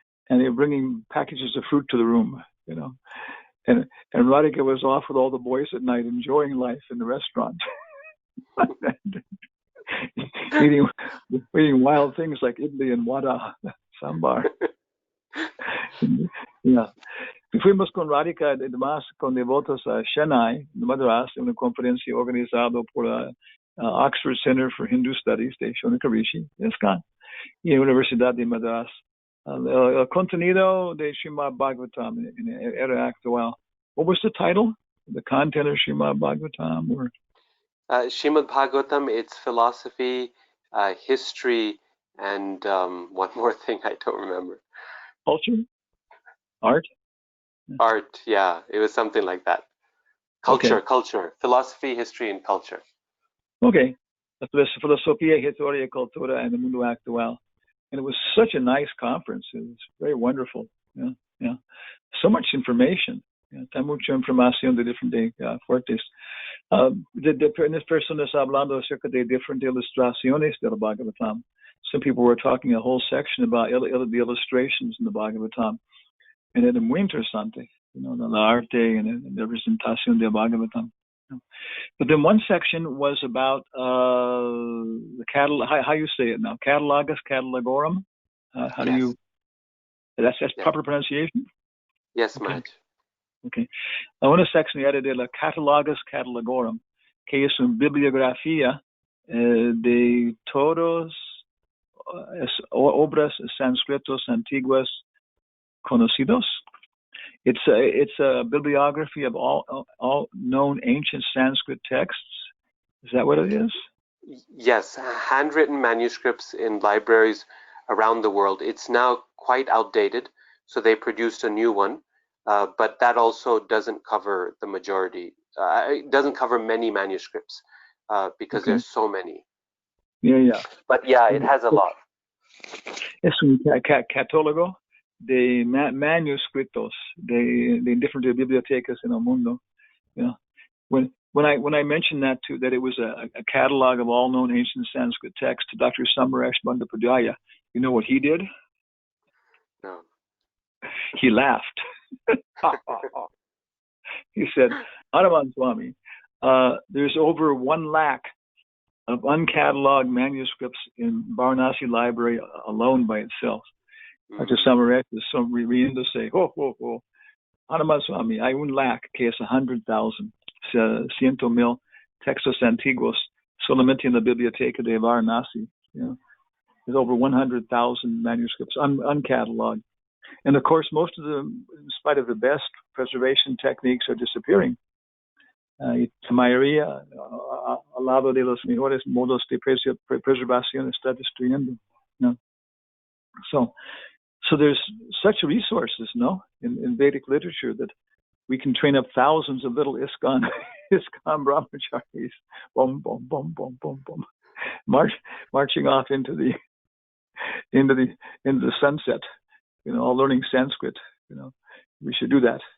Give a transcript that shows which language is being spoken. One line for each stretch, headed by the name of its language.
English: And they were bringing packages of fruit to the room, you know. And Radhika was off with all the boys at night, enjoying life in the restaurant, eating wild things like idli and vada, sambar. Yeah.
Spanish: Fuimos con Radhika además con devotos a Chennai, Madras, en una conferencia organizada por Oxford Center for Hindu Studies de Shonika Rishi, ISKCON, y la Universidad de Madras. El contenido de Srimad Bhagavatam era actual.
English: What was the title? The content of Srimad Bhagavatam? Or? Srimad Bhagavatam, it's philosophy, history, and one more thing I don't remember. Culture? Art? Art, yeah. It was something like that. Culture. Philosophy, history, and culture.
Spanish: Okay. Filosofía, Historia, Cultura, and the Mundo Actual.
English: And it was such a nice conference. It was very wonderful. Yeah. So much information.
Spanish: Tan mucha información de diferentes fuertes. En esta persona está hablando acerca de diferentes ilustraciones del Bhagavatam.
English: Some people were talking a whole section about the illustrations in the Bhagavatam. And it's
Spanish: muy interesante,
English: the arte and the representación del Bhagavatam. But then one section was about the catalog. How you say it now? Catalogus, catalogorum. How do you? That's proper pronunciation. Yes, Maharaj. Okay.
Spanish: Una sección era de la Catalogus Catalogorum, que es una bibliografía de todos obras sánscritos antiguas conocidos.
English: It's a bibliography of all known ancient Sanskrit texts. Is that what it is? Yes, handwritten manuscripts in libraries around the world. It's now quite outdated, so they produced a new one, but that also doesn't cover the majority. It doesn't cover many manuscripts because there's so many. Yeah. But yeah, it has a lot.
Spanish: Es un catálogo de manuscritos de
English: different
Spanish: bibliotecas en el mundo.
English: Yeah. When I mentioned that too, that it was a catalog of all known ancient Sanskrit texts to Dr. Samaresh Bandyopadhyaya, you know what he did? No. He laughed. He said, Hanuman Swami, there's over 1 lakh of uncatalogued manuscripts in Varanasi Library alone by itself.
Spanish: Dr. Samaresh is so riéndose, Hanuman Swami, hay 1 lakh, que es 100,000, 100,000 textos antiguos solamente en la biblioteca de Varanasi.
English: There's over 100,000 manuscripts uncatalogued. And of course, most of them, in spite of the best preservation techniques, are disappearing.
Spanish: La mayoría, al lado de los mejores modos de preservación, está destruyendo.
English: So there's such resources, no, in Vedic literature that we can train up thousands of little ISKCON brahmacharis, boom, boom, boom, boom, boom, boom, marching off into the sunset, all learning Sanskrit. We should do that.